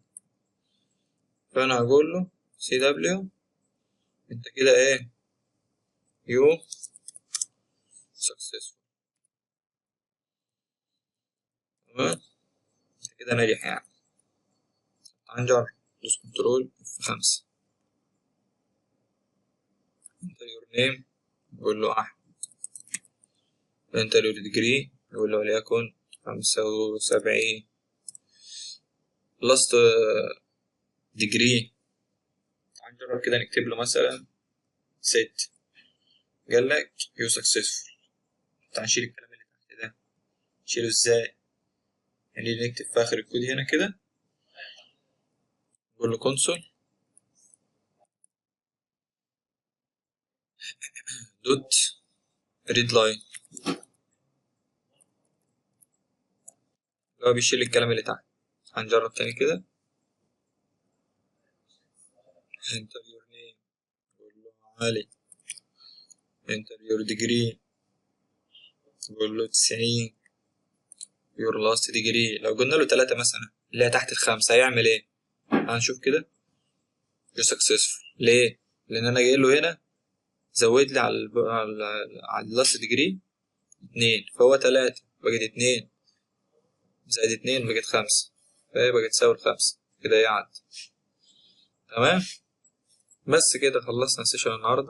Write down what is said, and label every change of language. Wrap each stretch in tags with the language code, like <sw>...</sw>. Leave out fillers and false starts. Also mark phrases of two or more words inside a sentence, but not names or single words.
<ar>فأنا هقول له سي دبليو أنت كده إيه؟</ar> <en>you successful.</en> <ar>تمام كده ناجح يعني. هنجرب دوس كنترول F5،</ar> <en>enter your name</en> <ar>نقول له أحمد،</ar> <en>enter your degree</en> <ar>نقول له وليكن 75،</ar> <en>last degree</en> <ar>هنجرب كده نكتب له مثلا 6. قال لك</ar> <en>you successful.</en> <ar>تعال نشيل الكلام اللي تحت ده، نشيله ازاي؟ يعني نكتب في آخر الكود هنا كده، نقول له</ar> <en>console dot read line,</en> <ar>اللي هو بيشيل الكلام اللي تحت. هنجرب تاني كده،</ar> <en>enter your name</en> <ar>نقول له علي،</ar> <en>enter your degree</en> <ar>نقول له 90،</ar> <en>your last degree</en> <ar>لو قلنا له 3 مثلا اللي هي تحت ال5 هيعمل ايه؟ هنشوف كده</ar> <en>you successful.</en> <ar>ليه؟ لأن أنا جاي له هنا زود لي على</ar> <en>the last degree</en> <ar>2، فهو 3 بقت 2 زائد 2 بقت 5، فهي بقت تساوي 5 كده يعد. تمام. بس كده خلصنا السيشن النهارده.</ar>